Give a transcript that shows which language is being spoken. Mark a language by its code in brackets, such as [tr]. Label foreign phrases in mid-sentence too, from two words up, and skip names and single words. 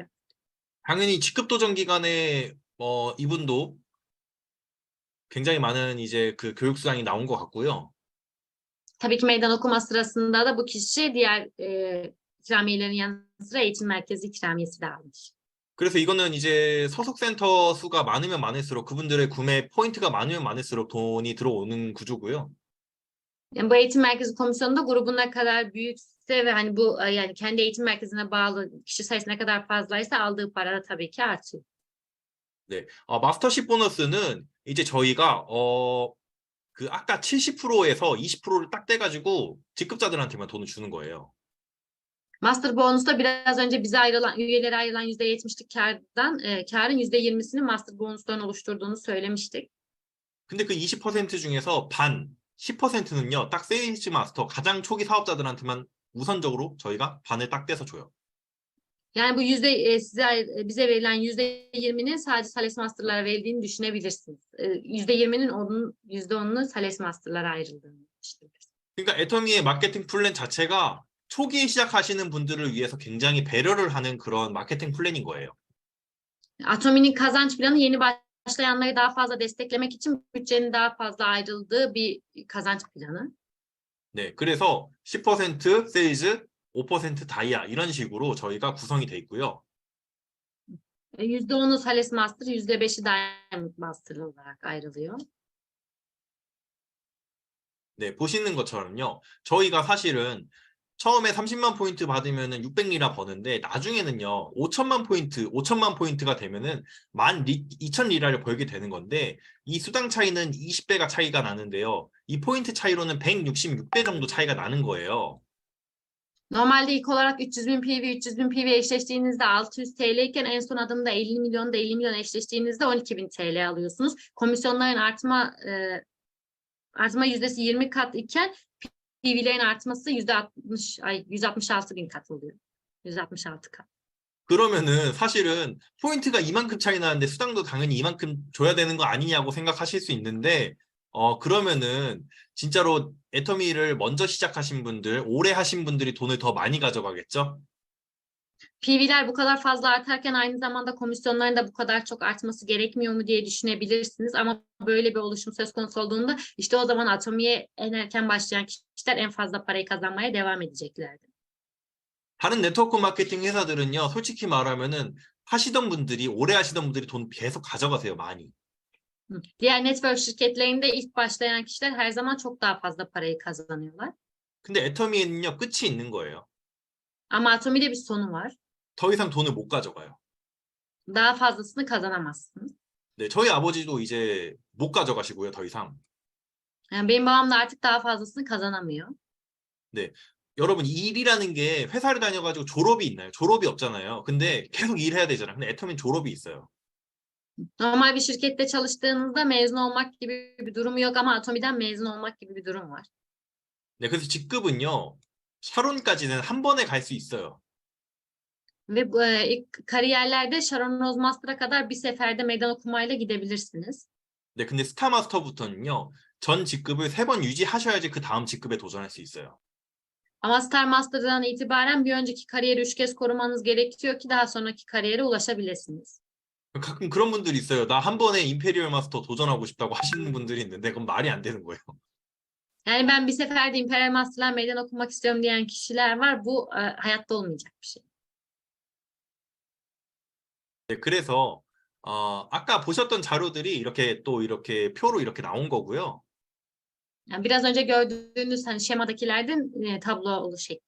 [ko] 당연히 직급 도전 기간에 이분도 굉장히 많은 이제 그 교육 수당이 나온 것 같고요. [tr] Tabii ki meydan okuma sırasında da bu kişi diğer ikramiyelerin yanı sıra eğitim merkezi ikramiyesi de almış. [ko] 그래서 이거는 이제 소속센터 수가 많으면 많을수록 그분들의 구매 포인트가 많으면 많을수록 돈이 들어오는 구조고요. [tr] Yani bu eğitim merkezi komisyonu da grubun ne kadar büyükse ve hani bu yani kendi eğitim merkezine bağlı kişi sayısı ne kadar fazlaysa aldığı para da tabii ki artıyor. [ko] 네, 마스터십 보너스는 이제 저희가 그 아까 70%에서 20%를 딱 떼가지고 직급자들한테만 돈을 주는 거예요. [tr] Master bonus'ta biraz önce bize ayrılan, üyelere ayrılan %70'lik karın %20'sini master bonus'tan oluşturduğunu söylemiştik. [ko] 근데 그 20% 중에서 반, 10%는요, 딱 세일즈 마스터 가장 초기 사업자들한테만 우선적으로 저희가 반을 딱 떼서 줘요. [tr] Yani bu bize verilen %20'nin sadece Sales Master'lara verildiğini düşünebilirsiniz. %20'nin %10'unu Sales Master'lara ayrıldığını düşünebilirsiniz. [ko] 그러니까 애터미의 [en] marketing plan [ko] 자체가 초기에 시작하시는 분들을 위해서 굉장히 배려를 하는 그런 마케팅 플랜인 거예요. [tr] Atomi'nin kazanç planı yeni başlayanları daha fazla desteklemek için bütçenin daha fazla ayrıldığı bir kazanç planı. [ko] 네, 그래서 10% 세일즈, 5% 다이아 이런 식으로 저희가 구성이 돼 있고요. [tr] %10'u Sales Master, %5'i Diamond Master olarak ayrılıyor. [ko] 네, 보시는 것처럼요. 저희가 사실은 처음에 30만 포인트 받으면은 600리라 버는데 나중에는요. 5천만 포인트가 되면은 12,000리라를 벌게 되는 건데 이 수당 차이는 20배가 차이가 나는데요. 이 포인트 차이로는 166배 정도 차이가 나는 거예요. [tr] Normalde ilk olarak 300.000 PV, 300.000 PV eşleştiğinizde 600 TL iken en son adımda 50 milyon 50 milyon eşleştiğinizde 12.000 TL alıyorsunuz. Komisyonların artma yüzdesi 20 kat iken PV'lerin artması %166.000 kat oluyor. 166 kat. [ko] 그러면은 사실은 포인트가 이만큼 차이 나는데 수당도 당연히 이만큼 줘야 되는 거 아니냐고 생각하실 수 있는데 그러면은 진짜로 애터미를 먼저 시작하신 분들, 오래 하신 분들이 돈을 더 많이 가져가겠죠? [tr] PV'ler bu kadar fazla artarken aynı zamanda komisyonların da bu kadar çok artması gerekmiyor mu diye düşünebilirsiniz. Ama böyle bir oluşum söz konusu olduğunda işte o zaman Atomi'ye en erken başlayan kişiler en fazla parayı kazanmaya devam edeceklerdir. [ko] 다른 [en] network marketing [ko] 회사들은요, 솔직히 말하면은 하시던 분들이, 오래 하시던 분들이 돈 계속 가져가세요, 많이. [tr] Diğer network şirketlerinde ilk başlayan kişiler her zaman çok daha fazla parayı kazanıyorlar. [ko] 근데 애터미에는요, 끝이 있는 거예요. [tr] Ama Atomi'de bir sonu var. [ko] 더 이상 돈을 못 가져가요. [tr] Daha fazlasını kazanamazsınız. [ko] 네, 저희 아버지도 이제 못 가져가시고요, 더 이상. [tr] Yani benim babam da artık daha fazlasını kazanamıyor. [ko] 네. 여러분, 일이라는 게 회사를 다녀가지고 졸업이 있나요? 졸업이 없잖아요. 근데 계속 일해야 되잖아요. 근데 애터미는 졸업이 있어요. [tr] Normal bir şirkette çalıştığınızda mezun olmak gibi bir durum yok ama Atomi'den mezun olmak gibi bir durum var. [ko] 네, 그래서 직급은요, 샤론까지는 한 번에 갈 수 있어요. [tr] Ve ilk kariyerlerde Sharon Rose Master'a kadar bir seferde meydan okumayla gidebilirsiniz. [ko] 네, 근데 스타마스터부터는요, 전 직급을 3번 유지하셔야지 그 다음 직급에 도전할 수 있어요. [tr] Ama Star Master'dan itibaren bir önceki kariyeri 3 kez korumanız gerekiyor ki daha sonraki kariyere ulaşabilirsiniz. [ko] 가끔 그런 분들이 있어요. 나 한 번에 임페리얼 마스터 도전하고 싶다고 하시는 분들이 있는데 그건 말이 안 되는 거예요. [tr] Yani ben bir seferde Imperial Master'la meydan okumak istiyorum diyen kişiler var. Bu hayatta olmayacak bir şey. [ko] 네, 그래서 아까 보셨던 자료들이 이렇게 또 이렇게 표로 이렇게 나온 거고요. [tr] Yani biraz önce gördüğünüz hani şemadakilerden tablo şekli.